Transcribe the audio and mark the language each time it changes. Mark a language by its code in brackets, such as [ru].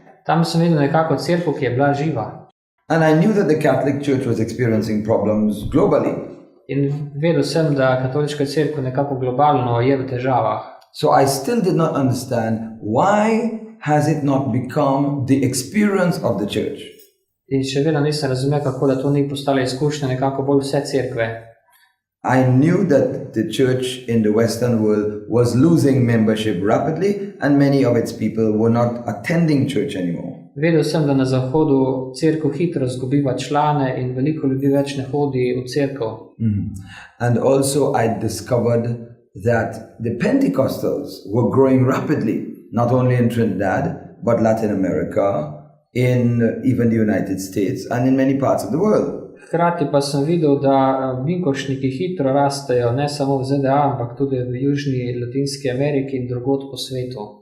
[sl] Tam sem videl nekako cerkev, ki je bila živa. [en] And I knew that the Catholic Church was experiencing problems globally. [sl] In vedel sem, da katoliška cerkev nekako globalno je v težavah. [en] So I still did not understand why has it not become the experience of the church. [sl] In še vedno nisem razumel, kako da to ni postala izkušnja nekako bolj vse cerkve. [en] I knew that the church in the Western world was losing membership rapidly and many of its people were not attending church anymore. [sl] Vedel sem, da na zahodu cerkev hitro zgubiva člane in veliko ljudi več ne hodi v cerkev. [en] And also I discovered that the Pentecostals were growing rapidly, not only in Trinidad, but Latin America, in even the United States and in many parts of the world. [sl] Hkrati pa sem videl, da binkošniki hitro rastejo, ne samo v ZDA, ampak tudi v Južni Latinski Ameriki in drugod po svetu.